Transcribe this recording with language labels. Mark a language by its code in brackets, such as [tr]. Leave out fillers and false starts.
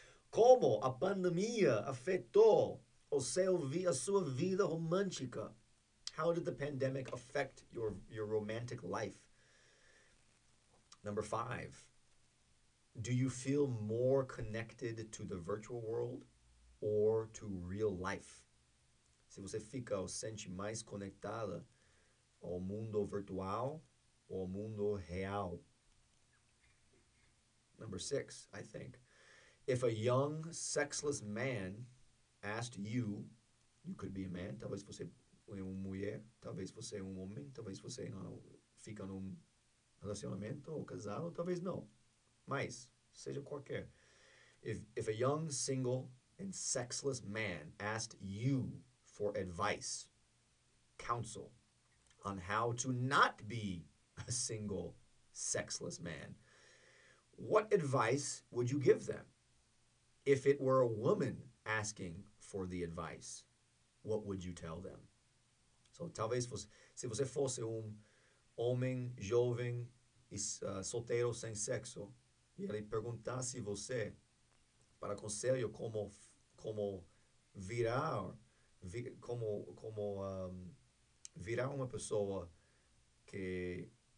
[pt] Como a pandemia afetou a sua vida romântica? [en] How did the pandemic affect your romantic life? Number 5. Do you feel more connected to the virtual world or to real life? [pt] Se você fica ou sente mais conectada ao mundo virtual ou ao mundo real? [en] Number 6, I think. If a young, sexless man asked you, you could be a man, [pt] talvez você é uma mulher, talvez você é um homem, talvez você não fica num relacionamento ou casado, talvez não. Mas, seja qualquer. [en] If a young, single, and sexless man asked you for advice, counsel, on how to not be a single, sexless man. What advice would you give them? If it were a woman asking for the advice, what would you tell them? [pt] So, talvez você, se você fosse homem jovem e solteiro sem sexo, e ele perguntasse você para conselho como virar, como virar uma pessoa que